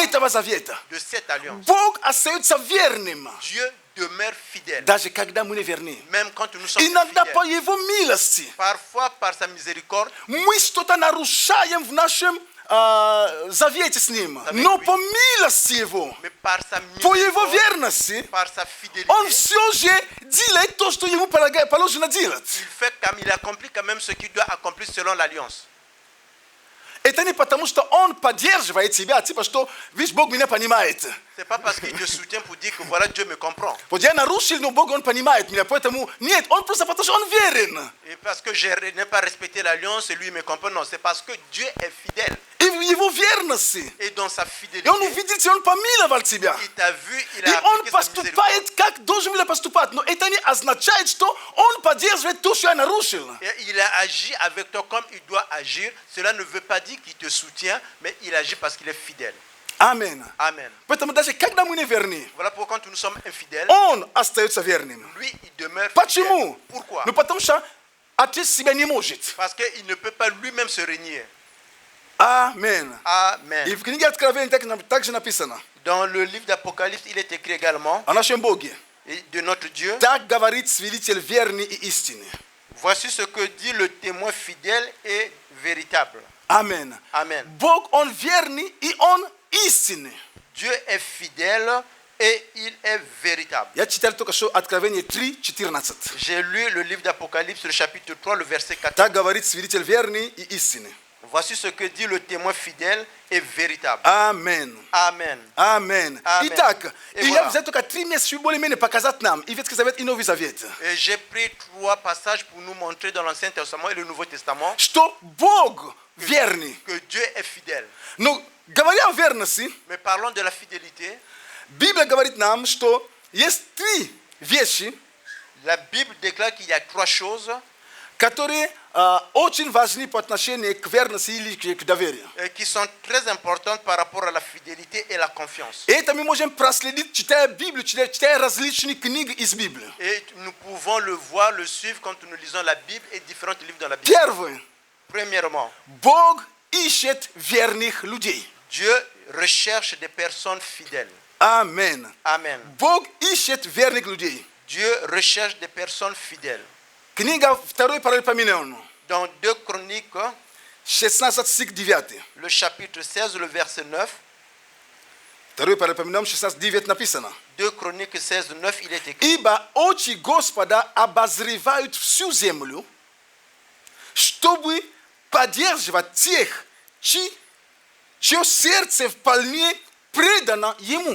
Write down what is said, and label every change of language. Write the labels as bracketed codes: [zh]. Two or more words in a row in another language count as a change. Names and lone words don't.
[ru] этого завета. [fr] de cette alliance. [ru] Бог остается верным, [fr] Dieu demeure fidèle, [ru] даже когда мы не верны. [fr] même quand nous sommes [ru] Иногда по [fr] infidèles. [ru] Его милости [fr] Parfois, par sa miséricorde, [ru] мы что-то нарушаем в нашем завете с Ним. Но по милости Его, [fr] mais par sa [ru] по Его [fr] miséricorde, [ru] верности, [fr] par sa fidélité, [ru] Он все же делает то, что Ему положено делать. [fr] il fait comme il accomplit quand même ce qu'il doit accomplir selon l'alliance. [ru] Это не потому, что Он поддерживает тебя, типа, что, видишь, Бог меня понимает. [fr] C'est pas parce qu'il te soutient pour dire que voilà, Dieu me comprend. [ru] Вот я нарушил, но Бог, Он понимает меня, поэтому нет, Он просто потому, что Он верен. [fr] Et parce que je n'ai pas respecté l'alliance et lui me comprend. Non, c'est parce que Dieu est fidèle. [ru] И в Его верности. [fr] Et dans sa [ru] И [fr] fidélité, [ru] Он увидит, и Он помиловал тебя. [fr] il t'a vu, il [ru] И [fr] a [ru] Он [fr] appliqué sa miséricorde. [ru] поступает, как должен был поступать. Но это не означает, что Он поддерживает то, что я нарушил. [fr] Et il a agi avec toi comme il doit agir. Cela ne veut pas dire qu'il te soutient, mais il agit parce qu'il est fidèle. [ru] Аминь. [fr] Amen. [ru] Поэтому даже когда мы не верны, [fr] Voilà pourquoi quand nous sommes infidèles, [ru] Он остается верным. [fr] lui, il demeure [ru] Почему? [fr] fidèle. Pourquoi? [ru] Ну потому что Отец себя не может. [fr] Parce qu'il ne peut pas lui-même se renier. [ru] Аминь. И [fr] Amen. [ru] в книге Откровения также написано [fr] Dans le livre d'Apocalypse, il est écrit également [ru] о нашем Боге. [fr] et de notre Dieu. [ru] Так говорит свидетель верный и истинный. [fr] Voici ce que dit le témoin fidèle et véritable. [ru] Аминь. [fr] Amen. [ru] Бог, Он верный и Он истинный. [fr] Dieu est fidèle et il est véritable. [ru] Я читал только что Откровение 3:14. [fr] J'ai lu le livre d'Apocalypse, le chapitre 3, le verset 14. [ru] Так говорит свидетель верный и истинный. [fr] Voici ce que dit le témoin fidèle et véritable. [ru] Аминь. [fr] Amen. [ru] Аминь. [fr] Amen. [ru] Итак, И и я [fr] voilà. [ru] взял только 3 места, чтобы более-менее показать нам и Ветский Завет, и Новый Завет, [fr] Et j'ai pris 3 passages pour nous montrer dans l'Ancien Testament et le Nouveau Testament [ru] что Бог верный. [fr] que Dieu est fidèle. [ru] Но говоря о верности, [fr] Mais parlons de la fidélité. [ru] Библия говорит нам, что есть 3 вещи, [fr] La Bible déclare qu'il y a 3 choses [ru] которые очень важны по отношению к верности или к доверию. [fr] qui sont très importantes par rapport à la fidélité et la confiance. [ru] И это мы можем проследить, читая Библию, читая различные книги из Библии. [fr] Et nous pouvons le voir, le suivre quand nous lisons la Bible et différents livres dans la Bible. [ru] Первое. [fr] Premièrement, [ru] Бог ищет верных людей. [fr] Dieu recherche des personnes fidèles. [ru] Amen. [fr] Amen. [ru] Bog ищет верных людей. [fr] Dieu recherche des personnes fidèles. [ru] Книга 2 Паралипоменон, [fr] Dans 2 Chroniques, [ru] 16 стих 9. [fr] le chapitre 16, le verset 9, [ru] 2 Паралипоменон 16:9 написано. [fr] 2 Chroniques 16, 9, il est écrit. [ru] Ибо очи Господа обозревают всю землю, чтобы поддерживать тех, чье сердце вполне предано Ему.